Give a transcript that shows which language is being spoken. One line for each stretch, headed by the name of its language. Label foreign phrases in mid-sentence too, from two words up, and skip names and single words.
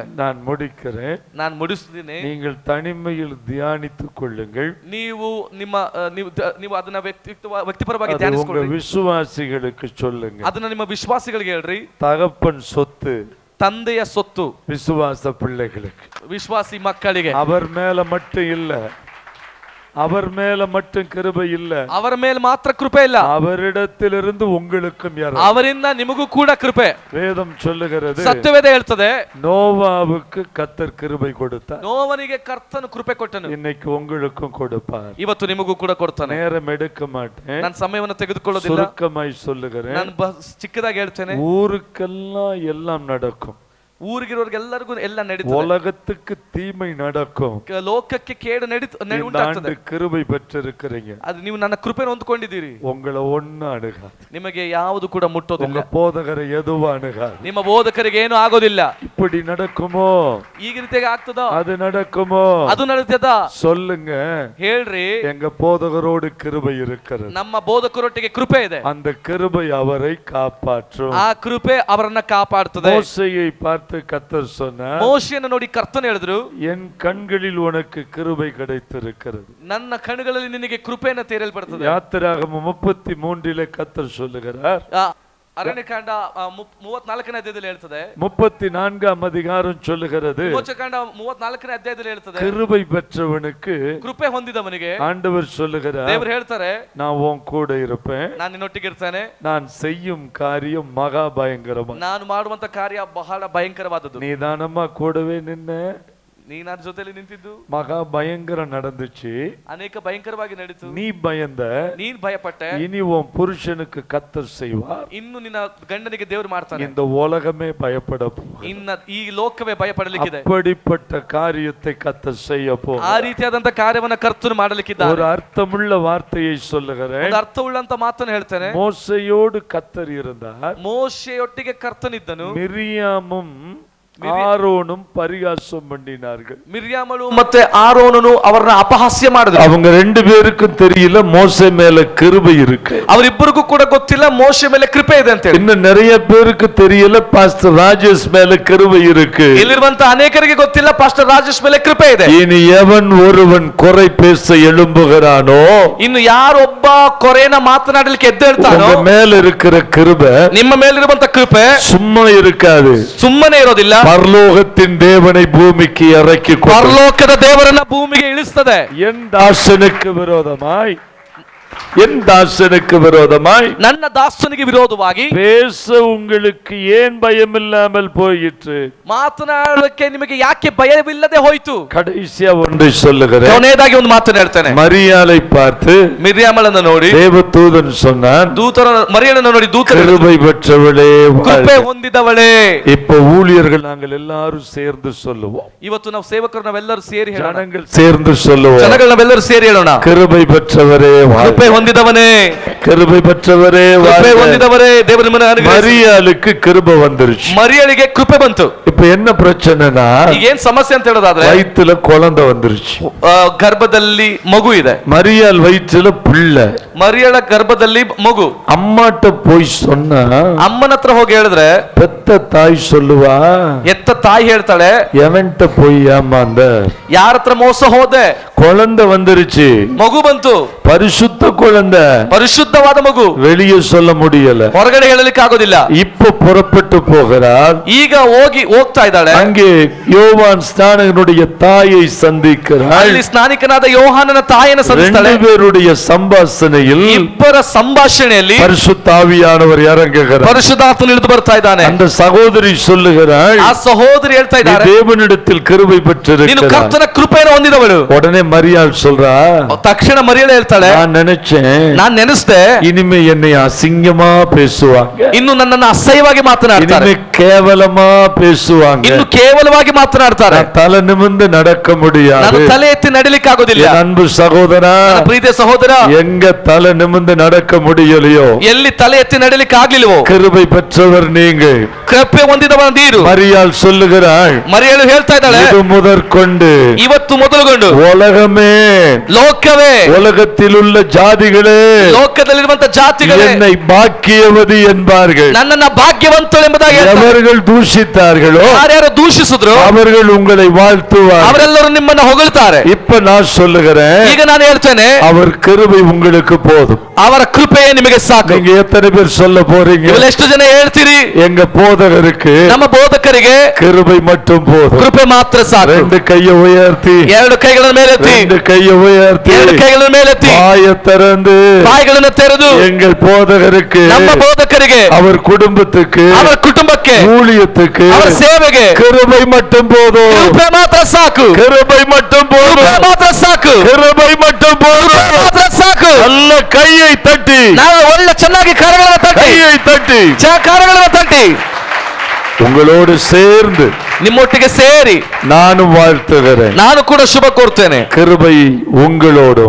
Tamil: நான் முடிக்கிறேன்,
Kannada: ನಾನು ಮುಗಿಸ್ತೀನಿ.
Tamil: நீங்கள் தனிமையில் தியானித்துக் கொள்ளுங்கள்.
Kannada: ನೀವು ಅದನ್ನ ವ್ಯಕ್ತಿಪರವಾಗಿ
Tamil: உங்க
Kannada: ಧ್ಯಾನಿಸಿಕೊಳ್ಳಿ.
Tamil: விசுவாசிகளுக்கு சொல்லுங்க,
Kannada: ಅದನ್ನ ನಿಮ್ಮ ವಿಶ್ವಾಸಿಗಳಿಗೆ ಹೇಳ್ರಿ.
Tamil: தகப்பன் சொத்து
Kannada: ತಂದೆಯ ಸೊತ್ತು
Tamil: விசுவாச பிள்ளைகளுக்கு,
Kannada: ವಿಶ್ವಾಸಿ ಮಕ್ಕಳಿಗೆ.
Tamil: அவர் மேல மட்டும் இல்ல, அவர் மேல மட்டும் கிருபை இல்ல,
Kannada: ಅವರ ಮೇಲೆ ಮಾತ್ರ ಕೃಪೆ ಇಲ್ಲ,
Tamil: அவரிடத்திலிருந்து உங்களுக்கும்
Kannada: ಅವರಿಂದ ನಿಮಗೂ ಕೂಡ ಕೃಪೆ.
Tamil: வேதம் சொல்லுகிறது,
Kannada: ಸತ್ಯವೇದ ಹೇಳ್ತದೆ,
Tamil: நோவாவுக்கு கர்த்தர் கிருபை கொடுத்தார்,
Kannada: ನೋವನಿಗೆ ಕರ್ತನು ಕೃಪೆ ಕೊಟ್ಟನು,
Tamil: இன்னைக்கு உங்களுக்கும் கொடுப்பார்.
Kannada: ಇವತ್ತು ನಿಮಗೂ ಕೂಡ ಕೊಡ್ತಾನೆ.
Tamil: நேரம் எடுக்க மாட்டேன்,
Kannada: ನಾನು ಸಮಯವನ್ನು ತೆಗೆದುಕೊಳ್ಳೋದಿಲ್ಲ,
Tamil: சுருக்கமாய் சொல்லுகிறேன்.
Kannada: ನಾನು ಚಿಕ್ಕದಾಗಿ ಹೇಳ್ತೇನೆ.
Tamil: ஊருக்கெல்லாம் எல்லாம் நடக்கும்,
Kannada: ಊರಿಗಿರೋರಿಗೆಲ್ಲರಿಗೂ ಎಲ್ಲ ನಡೀತದೆ,
Tamil: உலகத்துக்கு தீமை நடக்கும்,
Kannada: ಲೋಕಕ್ಕೆ ಕೇಡು ಉಂಟಾಗ್ತದೆ.
Tamil: கிருபை பெற்றிருக்கிறீங்க,
Kannada: ಅದು ನೀವು ನನ್ನ ಕೃಪೆಯನ್ನು ಹೊಂದಿಕೊಂಡಿದ್ದೀರಿ.
Tamil: உங்களை ஒண்ணு ಅಣುಗಾது,
Kannada: ನಿಮಗೆ ಯಾವುದು ಕೂಡ ಮುಟ್ಟೋದಿಲ್ಲ,
Tamil: உங்க போதகரை எதுவும் அணுகாது.
Kannada: ನಿಮ್ಮ ಬೋಧಕರಿಗೆ ಏನು ಆಗೋದಿಲ್ಲ.
Tamil: இப்படி நடக்குமோ,
Kannada: ಈಗ ರೀತಿಯಾಗಿ ಆಗ್ತದೋ,
Tamil: அது நடக்குமோ,
Kannada: ಅದು ನಡೀತದ
Tamil: சொல்லுங்க.
Kannada: ಹೇಳ್ರಿ,
Tamil: எங்க போதகரோடு கிருபை இருக்கிறது,
Kannada: ನಮ್ಮ ಬೋಧಕರೊಟ್ಟಿಗೆ ಕೃಪೆ ಇದೆ,
Tamil: அந்த கிருபை அவரை காப்பாற்றும்.
Kannada: ಆ ಕೃಪೆ ಅವರನ್ನ ಕಾಪಾಡುತ್ತದೆ.
Tamil: மோசேயை பார்த்து கர்த்தர் சொன்னார்,
Kannada: ಮೋಶೆಯನ್ನು ನೋಡಿ ಕರ್ತನು ಹೇಳಿದ್ರು,
Tamil: என் கண்களில் உனக்கு கிருபை கிடைத்திருக்கிறது.
Kannada: ನನ್ನ ಕಣ್ಣುಗಳಲ್ಲಿ ನಿನಗೆ ಕೃಪೆಯನ್ನು ತೆರೆಯಲ್ಪಡುತ್ತದೆ.
Tamil: யாத்திராகமம் 33 கர்த்தர் சொல்லுகிறார்.
Kannada: ಅರಣ್ಯಕಾಂಡ 34ನೇ ಅಧ್ಯಾಯದಲ್ಲಿ ಹೇಳ್ತದೆ,
Tamil: 34ஆம் அதிகாரம் சொல்லுகிறது,
Kannada: ಮೋಚಕಾಂಡ 34ನೇ ಅಧ್ಯಾಯದಲ್ಲಿ ಹೇಳ್ತದೆ,
Tamil: கிருபை பெற்றவனுக்கு,
Kannada: ಕೃಪೆ ಹೊಂದಿದವನಿಗೆ
Tamil: ஆண்டவர் சொல்லுகிறார்,
Kannada: ದೇವರು ಹೇಳ್ತಾರೆ,
Tamil: நான் உன் கூட இருப்பேன்,
Kannada: ನಾನು ನಿನ್ನೊಟ್ಟಿಗೆ ಇರ್ತೇನೆ,
Tamil: நான் செய்யும் காரியம் மகா பயங்கரமா,
Kannada: ನಾನು ಮಾಡುವಂತ ಕಾರ್ಯ ಬಹಳ ಭಯಂಕರವಾದದ್ದು.
Tamil: நீ தானம்மா கூடவே நின்ன,
Kannada: ನೀ ನನ್ನ ಜೊತೆಲಿ ನಿಂತಿದ್ದು,
Tamil: மகா பயங்கரம் நடந்துச்சு,
Kannada: ಅನೇಕ ಭಯಂಕರವಾಗಿ ನಡೀತು,
Tamil: நீ பயந்த,
Kannada: ನೀನ್ ಭಯಪಟ್ಟೆ,
Tamil: இனி உன் புருஷனுக்கு கர்த்தர் செய்வார்,
Kannada: ಇನ್ನು ನಿನ್ನ ಗಂಡನಿಗೆ ದೇವರು ಮಾಡ್ತಾನೆ,
Tamil: இந்த உலகமே பயப்பட
Kannada: ಇನ್ನ ಈ ಲೋಕವೇ ಭಯಪಡಲಿಕ್ಕಿದೆ,
Tamil: அப்படிப்பட்ட காரியத்தை கர்த்தர் செய்ய போ.
Kannada: ಆ ರೀತಿಯಾದಂತ ಕಾರ್ಯವನ್ನ ಕರ್ತನು ಮಾಡಲಿಕ್ಕಿದ್ದಾರೆ.
Tamil: ஒரு அர்த்தமுள்ள வார்த்தையை சொல்லுகிறேன்,
Kannada: ಒಂದು ಅರ್ಥವುಳ್ಳಂತ ಮಾತನ್ನು ಹೇಳ್ತೇನೆ.
Tamil: மோசையோடு கர்த்தர் இருந்தார்,
Kannada: ಮೋಶೆಯೊಟ್ಟಿಗೆ ಕರ್ತನಿದ್ದನು,
Tamil: மிரியாமும் ஆரோனும் பரிகாசம் பண்ணினார்கள்.
Kannada: ಮಿರ್ಯಾಮಳು ಮತ್ತೆ ಆರೋನನು ಅವರನ್ನ ಅಪಹಾಸ್ಯ ಮಾಡಿದ್ರು.
Tamil: அவங்க ரெண்டு பேருக்கும் தெரியல மோசே மேல கிருபை இருக்கு.
Kannada: ಅವರಿಬ್ಬರಿಗೂ ಕೂಡ ಗೊತ್ತಿಲ್ಲ ಮೋಶೆ ಮೇಲೆ ಕೃಪೆ ಇದೆ ಅಂತ ಹೇಳಿ.
Tamil: இன்னும் நிறைய பேருக்கு தெரியல பாஸ்டர் ராஜேஷ் மேல கிருபை இருக்கு.
Kannada: ಇಲ್ಲಿರುವಂತ ಅನೇಕರಿಗೆ ಗೊತ್ತಿಲ್ಲ ಪಾಸ್ಟರ್ ರಾಜೇಶ್ ಮೇಲೆ ಕೃಪೆ ಇದೆ.
Tamil: இனி எவன் ஒருவன் குறை பேச எழும்புகிறானோ,
Kannada: ಇನ್ನು ಯಾರೊಬ್ಬ ಕೊರೆನ ಮಾತನಾಡಲಿಕ್ಕೆ ಎದ್ದೇಳ್ತಾನೋ,
Tamil: உங்க மேல இருக்கிற கிருபை
Kannada: ನಿಮ್ಮ ಮೇಲಿರುವಂತ ಕೃಪೆ
Tamil: சும்மா இருக்காது.
Kannada: ಸುಮ್ಮನೆ ಇರೋದಿಲ್ಲ.
Tamil: பரலோகத்தின் தேவனை பூமிக்கு இறக்கி
Kannada: ಪರಲೋಕದ ದೇವರನ್ನ ಭೂಮಿಗೆ ಇಳಿಸ್ತದೆ.
Tamil: என் தாசனுக்கு விரோதமாய், என் தாசனுக்கு விரோதமாய்
Kannada: ನನ್ನ ದಾಸನಿಗೆ ವಿರೋಧವಾಗಿ
Tamil: பேச உங்களுக்கு ஏன் பயம் இல்லாமல் போயிற்று?
Kannada: ಮಾತನಾಡಲಿಕ್ಕೆ ನಿಮಗೆ ಯಾಕೆ ಭಯವಿಲ್ಲದೆ ಹೋಯಿತು?
Tamil: கடைசியா ஒன்றை சொல்லுகிறேன்.
Kannada: ಕೊನೆಯದಾಗಿ ಒಂದು ಮಾತನ್ನು ಹೇಳ್ತೇನೆ.
Tamil: மரியாளை பார்த்து
Kannada: ಮಿರ್ಯಾಮಳನ್ನು ನೋಡಿ
Tamil: தேவதூதன் சொன்னான்,
Kannada: ದೂತರ ಮರಿಯಳನ್ನು ನೋಡಿ ದೂತರು
Tamil: கிருபை பெற்றவளே
Kannada: ಕೃಪೆ
Tamil: வாழ்க.
Kannada: ಹೊಂದಿದವಳೇ.
Tamil: இப்ப ஊழியர்கள் நாங்கள் எல்லாரும் சேர்ந்து சொல்லுவோம்,
Kannada: ಇವತ್ತು ನಾವು ಸೇವಕರು ನಾವೆಲ್ಲರೂ ಸೇರಿ ಹೇಳೋಣ.
Tamil: ஜனங்கள் சேர்ந்து சொல்லுவோம்,
Kannada: ಜನಗಳು ನಾವೆಲ್ಲರೂ ಸೇರಿ ಹೇಳೋಣ.
Tamil: கிருபை பெற்றவரே வாழ்க.
Kannada: ಕೃಪೆ ಹೊಂದಿದವನೇ,
Tamil: கிருபை பெற்றவரே
Kannada: ಕೃಪೆ
Tamil: வாழ்க.
Kannada: ಹೊಂದಿದವರೇ, ದೇವರು ನಿಮ್ಮನ್ನು ಅನುಗ್ರಹಿಸಲಿ.
Tamil: மரியாளுக்கு கிருபை வந்துருச்சு.
Kannada: ಮರಿಯಳಿಗೆ ಕೃಪೆ ಬಂತು.
Tamil: இப்ப என்ன பிரச்சனைனா,
Kannada: ಈಗ ಏನ್ ಸಮಸ್ಯೆ ಅಂತ ಹೇಳೋದಾದ್ರೆ,
Tamil: வயித்துல குழந்தை வந்துருச்சு.
Kannada: ಗರ್ಭದಲ್ಲಿ ಮಗು ಇದೆ.
Tamil: மரியாள் வயிற்றுல பிள்ளை.
Kannada: ಮರಿಯಳ ಗರ್ಭದಲ್ಲಿ ಮಗು.
Tamil: அம்மாட்ட போய் சொன்னா,
Kannada: ಅಮ್ಮನ ಹತ್ರ ಹೋಗಿ ಹೇಳಿದ್ರೆ
Tamil: பெத்த தாய் சொல்லுவா,
Kannada: ಎತ್ತ ತಾಯಿ ಹೇಳ್ತಾಳೆ,
Tamil: எவன்ட்ட போய் ஏமாந்த,
Kannada: ಯಾರ ಹತ್ರ ಮೋಸ ಹೋದೆ?
Tamil: குழந்தை வந்துருச்சு,
Kannada: ಮಗು ಬಂತು,
Tamil: பரிசுத்த குழந்தை,
Kannada: ಪರಿಶುದ್ಧವಾದ ಮಗು.
Tamil: வெளியே சொல்ல முடியல.
Kannada: ಹೊರಗಡೆ ಹೇಳಲಿಕ್ಕೆ ಆಗೋದಿಲ್ಲ.
Tamil: இப்ப புறப்பட்டு போகிறார்.
Kannada: ಈಗ ಹೋಗ್ತಾ ಇದ್ದಾಳೆ.
Tamil: அங்கே யோவான் ஸ்நானகனுடைய தாயை சந்திக்கிறாள்.
Kannada: ಅಲ್ಲಿ ಸ್ನಾನಿಕನಾದ ಯೋಹಾನನ ತಾಯಿಯನ್ನು ಸಂಧಿಸ್ತಾಳೆ.
Tamil: ரெண்டு பேருடைய சம்பாஷணையில்
Kannada: ಇಬ್ಬರ ಸಂಭಾಷಣೆಯಲ್ಲಿ
Tamil: பரிசுத்த ஆவியானவர் இறங்குகிறார்.
Kannada: ಪರಿಶುದ್ಧಾತ್ಮನು ಇಳಿದು ಬರ್ತಾ ಇದ್ದಾನೆ.
Tamil: அந்த சகோதரி சொல்லுகிறாள்,
Kannada: ಆ ಸಹೋದರಿ ಹೇಳ್ತಾ
Tamil: நீ
Kannada: ಇದ್ದಾರೆ,
Tamil: தேவனிடத்தில் கிருபை
Kannada: ನೀನು
Tamil: பெற்றிருக்கிறாய்.
Kannada: ಕರ್ತನ ಕೃಪೆಯನ್ನು ಹೊಂದಿದವಳು.
Tamil: உடனே மரியாள் சொல்றா,
Kannada: ತಕ್ಷಣ ಮರಿಯಳು ಹೇಳ್ತಾಳೆ,
Tamil: நான் நினைச்சேன்
Kannada: ನಾನ್ ನೆನೆಸ್ದೆ,
Tamil: இனிமே என்னை அசிங்கமா பேசுவாங்க,
Kannada: ಇನ್ನು ನನ್ನನ್ನು ಅಸಹ್ಯವಾಗಿ ಮಾತನಾಡ್ತಾರೆ,
Tamil: இனிமே கேவலமா பேசுவாங்க,
Kannada: ಇನ್ನು ಕೇವಲವಾಗಿ ಮಾತನಾಡ್ತಾರೆ,
Tamil: நான் தலை நிமிர்ந்து நடக்க முடியாது.
Kannada: ನಾನು ತಲೆ ಎತ್ತಿ ನಡಿಲಿಕ್ಕೆ ಆಗೋದಿಲ್ಲ.
Tamil: என் அன்பு சகோதரா,
Kannada: ನನ್ನ ಪ್ರೀತಿಯ ಸಹೋದರ,
Tamil: எங்க தலை நிமிர்ந்து நடக்க முடியலையோ,
Kannada: ಎಲ್ಲಿ ತಲೆ ಎತ್ತಿ ನಡಿಲಿಕ್ಕೆ ಆಗ್ಲಿಲ್ವೋ,
Tamil: கிருபை பெற்றவர் நீங்க.
Kannada: ಕೃಪೆ ಹೊಂದಿದವ ನೀರು.
Tamil: மரியாள் சொல்லுகிறாள்,
Kannada: ಮರಿಯಳು ಹೇಳ್ತಾ ಇದ್ದಾಳೆ,
Tamil: இது முதற்கொண்டு
Kannada: ಇವತ್ತು ಮೊದಲುಗೊಂಡು
Tamil: உலகமே,
Kannada: ಲೋಕವೇ,
Tamil: உலகத்தில் உள்ள ஜாதிகளே
Kannada: ಲೋಕದಲ್ಲಿರುವಂತ ಜಾತಿಗಳೇ
Tamil: என்னை பாக்கியவதி என்பார்கள்.
Kannada: ನನ್ನನ್ನ ಭಾಗ್ಯವಂತಳು ಎಂಬುದಾಗಿ ಹೇಳ್ತಾರೆ.
Tamil: எவர்கள் தூஷித்தார்களோ
Kannada: ಯಾರ್ಯಾರು ದೂಷಿಸಿದ್ರು
Tamil: அவர்கள் உங்களை வாழ்த்துவார்.
Kannada: ಅವರೆಲ್ಲರೂ ನಿಮ್ಮನ್ನ ಹೊಗಳ್ತಾರೆ.
Tamil: இப்ப நான் சொல்லுகிறேன்,
Kannada: ಈಗ ನಾನು ಹೇಳ್ತೇನೆ,
Tamil: அவர் கிருபை உங்களுக்கு போதும்.
Kannada: ಅವರ ಕೃಪೆಯೇ ನಿಮಗೆ ಸಾಕು.
Tamil: நீங்க எத்தனை பேர் சொல்ல போறீங்க?
Kannada: ಇವೆಲ್ಲ ಎಷ್ಟು ಜನ ಹೇಳ್ತೀರಿ?
Tamil: எங்க போதகருக்கு
Kannada: ನಮ್ಮ ಬೋಧಕರಿಗೆ
Tamil: கிருபை மட்டும் போதும்.
Kannada: ಕೃಪೆ ಮಾತ್ರ ಸಾಕು.
Tamil: ரெண்டு கையை உயர்த்தி,
Kannada: ಎರಡು ಕೈಗಳನ್ನು ಮೇಲೆತ್ತಿ,
Tamil: ரெண்டு கையை உயர்த்தி,
Kannada: ಎರಡು ಕೈಗಳನ್ನು ಮೇಲೆತ್ತಿ,
Tamil: வாயை திறந்து
Kannada: ಬಾಯಿಗಳನ್ನು ತೆರೆದು
Tamil: எங்கள் போதகருக்கு,
Kannada: ನಮ್ಮ ಬೋಧಕರಿಗೆ,
Tamil: அவர் குடும்பத்துக்கு,
Kannada: ಅವರ ಕುಟುಂಬಕ್ಕೆ,
Tamil: ஊழியத்துக்கு
Kannada: ಅವರ ಸೇವೆಗೆ
Tamil: கிருபை மட்டும் போதும்.
Kannada: ಕೃಪೆ ಮಾತ್ರ ಸಾಕು.
Tamil: கிருபை மட்டும்
Kannada: ಕೃಪೆ
Tamil: போதும்.
Kannada: ಮಾತ್ರ ಸಾಕು.
Tamil: கிருபை மட்டும்
Kannada: ಕೃಪೆ
Tamil: போதும்.
Kannada: ಮಾತ್ರ ಸಾಕು.
Tamil: நல்ல கையை தட்டி,
Kannada: ನಾವು ಒಳ್ಳೆ ಚೆನ್ನಾಗಿ ಕರಗಳನ್ನು ತಟ್ಟಿ,
Tamil: கையை தட்டி
Kannada: ಕರಗಳನ್ನು ತಟ್ಟಿ
Tamil: உங்களோடு சேர்ந்து
Kannada: ನಿಮ್ಮೊಟ್ಟಿಗೆ ಸೇರಿ
Tamil: நானும் வாழ்த்துகிறேன்.
Kannada: ನಾನು ಕೂಡ ಶುಭ ಕೋರ್ತೇನೆ.
Tamil: கிருபை உங்களோடும்,